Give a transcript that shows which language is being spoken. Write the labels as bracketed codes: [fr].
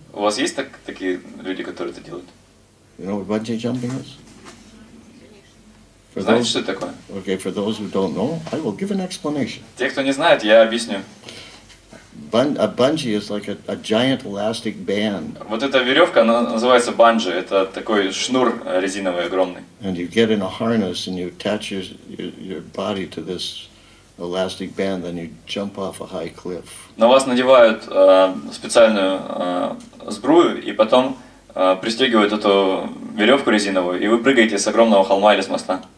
[ru] У вас есть такие люди, которые это делают? [en] You know what bungee jumping is? For [ru] Знаете, [en] those, [ru] что это такое? [en] okay, for those who don't know, I will give an explanation. [ru] Те, кто не знает, я объясню. [en] A bungee is like a giant elastic band, [ru] Вот эта веревка, она называется банджи. Это такой шнур резиновый огромный. [en] and you get in a harness and you attach your body to this elastic band, then you jump off a high cliff. [ru] На вас надевают специальную сбрую и потом пристегивают эту веревку резиновую, и вы прыгаете с огромного холма или с моста.